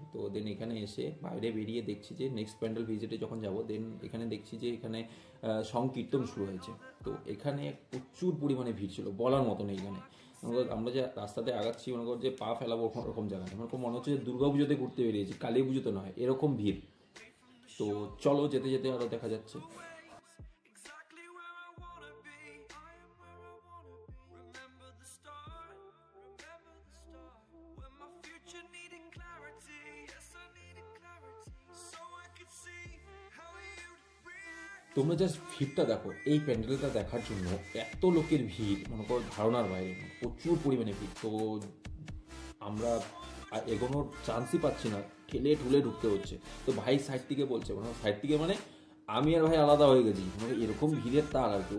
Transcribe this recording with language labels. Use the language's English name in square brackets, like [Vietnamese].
[Bangla] তো দেন এখানে এসে বাইরে বেরিয়ে দেখছি যে নেক্সট প্যান্ডেল ভিজিটে যখন যাব, দেন এখানে দেখছি যে এখানে সংকীর্তন শুরু হয়েছে। তো এখানে প্রচুর পরিমাণে ভিড় ছিল, বলার মতন। এইখানে আমরা যে রাস্তাতে আগাচ্ছি, মনে করো যে পা ফেলাবো ওরকম জায়গা নেই। আমার মনে হচ্ছে যে দুর্গা পুজোতে ঘুরতে বেরিয়েছি, কালী পুজোতে নয়, এরকম ভিড়। তো চলো যেতে যেতে আরও দেখা যাচ্ছে। [English] exactly where I wanna be. I am where I wanna be. Remember the start. Remember the start. When my future needed clarity. Yes, I needed clarity. So I could see how you'd react. [Bangla] তোমরা just ভিড়টা দেখো, এই প্যান্ডেলটা দেখার জন্য এত লোকের ভিড়, মনে করো ধারণার বাইরে, প্রচুর পরিমাণে ভিড়। তো আমরা এগোনোর চান্সই পাচ্ছি না, ঠেলে ঠুলে ঢুকতে হচ্ছে। তো ভাই সাইড থেকে বলছে, মানে সাইড থেকে মানে আমি আর ভাই আলাদা হয়ে গেছি, মানে এরকম ভিড়ের তার আর কি।